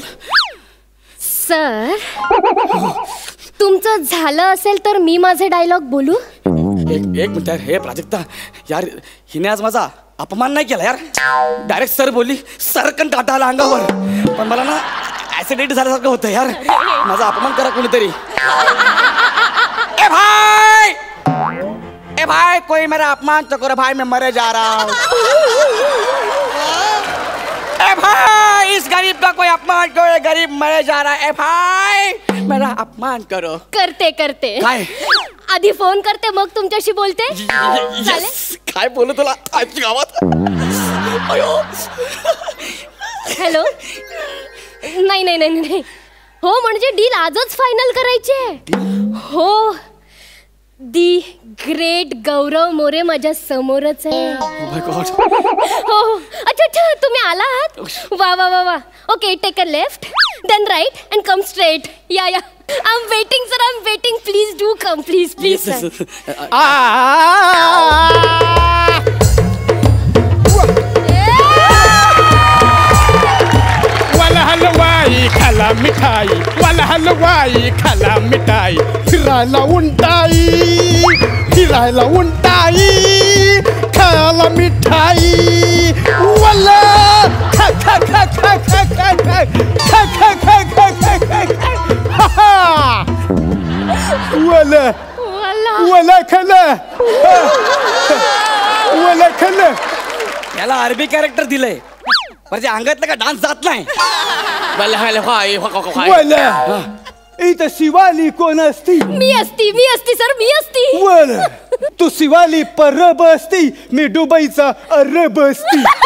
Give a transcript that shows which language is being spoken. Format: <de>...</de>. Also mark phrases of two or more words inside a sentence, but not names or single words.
<mr>सर, तुमचं झालं असेल तर मी माझे डायलॉग बोलू. एक मिनिट. हे प्राजक्ता यार, हिने आज माझा अपमान नाही केला यार.</mr> <en>direct sir</en> <mr>बोलली, सरकन काटा आला अंगावर. पण मला ना ऍसिडिटी झाल्यासारखं होतं यार. माझा अपमान करा कोणीतरी.</mr> <hi>ए भाई, ए भाई, कोई मेरा अपमान तो करो भाई, मैं मरे जा रहा हूँ. ए भाई, इस गरीब का कोई अपमान करो, गरीब मरे जा रहा है. ए भाई, मेरा अपमान करो.</hi> <mr>करते करते. काय? आधी फोन करते, मग तुमच्याशी बोलते. चालेल. काय बोलू तुला आजच्या गावात. हॅलो. नाही नाही नाही नाही. हो म्हणजे डील आजच फायनल करायची आहे. हो,</mr> <en>the great</en> <mr>गौरव मोरे माझ्या समोरच आहे. हो.</mr> <hi>अच्छा अच्छा,</hi> <mr>तुम्ही आलात. वा वा वा वा.</mr> <en>Okay, take a left, then right and come straight. Yeah yeah. I'm waiting, sir. I'm waiting. Please do come. Please, please, sir.</en> <mr>वाला हलवाई खाला मिठाई, वाला हलवाई खाला मिठाई. फिरायला उंटाई, फिरायला उंटाई, खायला मिठाई. वाला खा खा खा खा खा खा खा खा खा खा खा खा खा. वाला वाला खाला, वाला खाला. याला अरबी कॅरेक्टर दिलंय, पण त्या अंगातला का डान्स जात नाही. वाला इथं शिवाली कोण असती? मी असती, मी असती सर, मी असती. वाला तू शिवाली परब असती, मी दुबईचा अरब असती.</mr>